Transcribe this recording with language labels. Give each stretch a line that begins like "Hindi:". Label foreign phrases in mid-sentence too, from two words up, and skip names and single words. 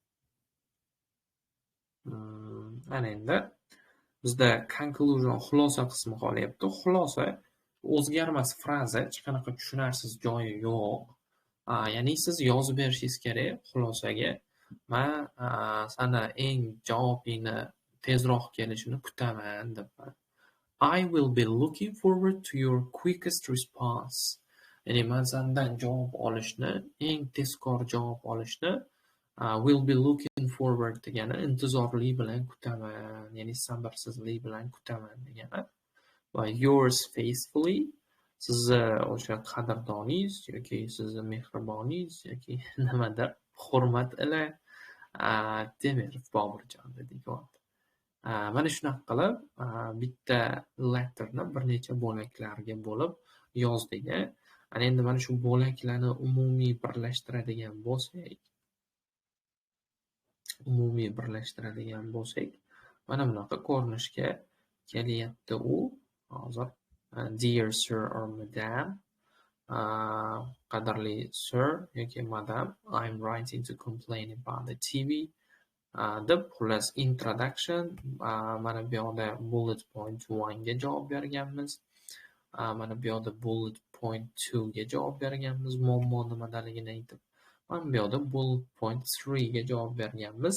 Uzbek: Ana endi bizda conclusion, xulosa qismi qolyapti. Xulosa o'zgarmas fraza, hech qanaqa tushunarsiz joyi yo'q. Ya'ni siz yozib berishingiz kerak xulosaga. Men sana eng javobingni tezroq kelishini kutaman deb.
English: I will be looking forward to your quickest response.
Uzbek: Ya'ni men sendan javob olishni, eng tezkor javob olishni
English: will be looking forward
Uzbek: degani intizorlik bilan kutaman, ya'ni sabrsizlik bilan kutaman degani. Va
English: yours faithfully,
Uzbek: sizni o'sha qadrdoningiz yoki sizni mehriboningiz yoki nimadir hurmat ila Temirov Boburjon deyapti. Mana shunaqa qilib, bitta letterni bir necha bo'laklarga bo'lib yozdik. Ana endi mana shu bo'laklarni umumiy birlashtiradigan bo'lsak, mana bunaqa ko'rinishga kelyapti u hozir.
English: Dear sir or madam,
Uzbek: qadrli sir yoki madam,
English: I'm writing to complain about the TV.
Uzbek: Deb xullas introduction, mana bu yoqda
English: bullet point
Uzbek: 1 ga javob berganmiz. Mana bu yoqda
English: bullet point
Uzbek: 2 ga javob berganmiz, muammo nimadaligini aytib. Mana bu yoqda
English: bullet point
Uzbek: 3 ga javob berganmiz.